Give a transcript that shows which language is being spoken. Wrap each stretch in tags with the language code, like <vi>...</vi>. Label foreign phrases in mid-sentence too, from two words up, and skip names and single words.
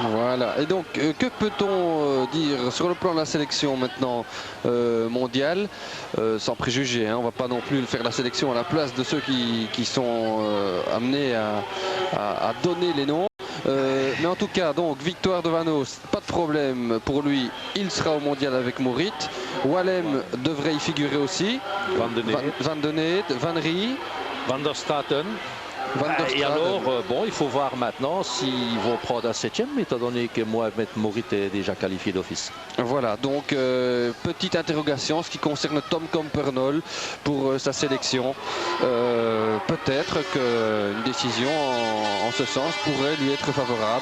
<fr>Voilà, et donc que peut-on dire sur le plan de la sélection maintenant mondiale, sans préjugés, hein, on ne va pas non plus faire la sélection à la place de ceux qui sont amenés à donner les noms. Mais en tout cas, donc victoire de Van Oost, pas de problème pour lui, il sera au mondial avec Maurit. Wallem devrait y figurer aussi. Van de Neet, Van de Neet, Van Rie. Van der Straten. Et alors, bon, il faut voir maintenant s'ils vont prendre un 7e, étant donné que Mohamed Maurit est déjà qualifié d'office. Voilà, donc petite interrogation, ce qui concerne Tom Compernol pour sa sélection. Peut-être qu'une décision en ce sens pourrait lui être favorable.</fr>